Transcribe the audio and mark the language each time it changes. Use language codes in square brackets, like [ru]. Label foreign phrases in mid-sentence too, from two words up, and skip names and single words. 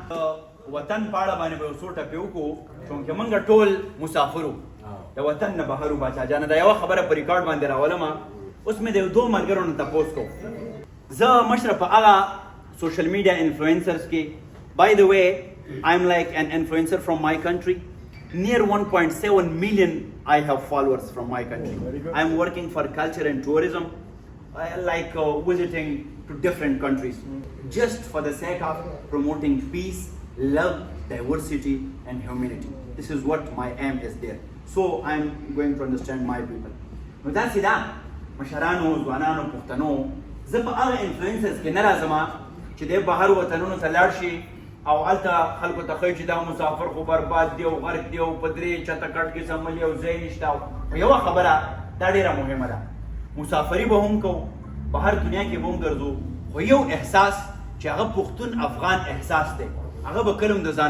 [ps] وطن په اړه باندې به یو څو ټپې وکړو چونکې موږ ټول مسافر وو د وطن نه بهر وو باچا جانه دا یوه خبره په ریکارډ باندې راولم اوس مې د یو دوه ملګرو نه تپوس کوم زه مشره په هغه [en] social media influencers [ps] کې [en] by the way I'm like an influencer from my country near 1.7 million I have followers from my country. I'm working for culture and tourism like visiting to different countries just for the sake of promoting peace, love, diversity and humanity. This is what my aim is there. So I'm going to understand my people. [ps] نو داسې ده مشرانو ځوانانو پښتنو زه په هغه انفلوئنسرز کې نه راځم چې دی بهر وطنونو ته لاړ شي او هلته خلکو ته ښایي چې دا مسافر خو برباد دی او غرق دی او په درې چته کټ کې سملي او ځای نشته خو یوه خبره دا ډېره مهمه ده مسافري به هم کوو بهر دنیا کې به هم ګرځو خو یو احساس چې هغه پښتون افغان احساس دی هغه به کله هم د ځان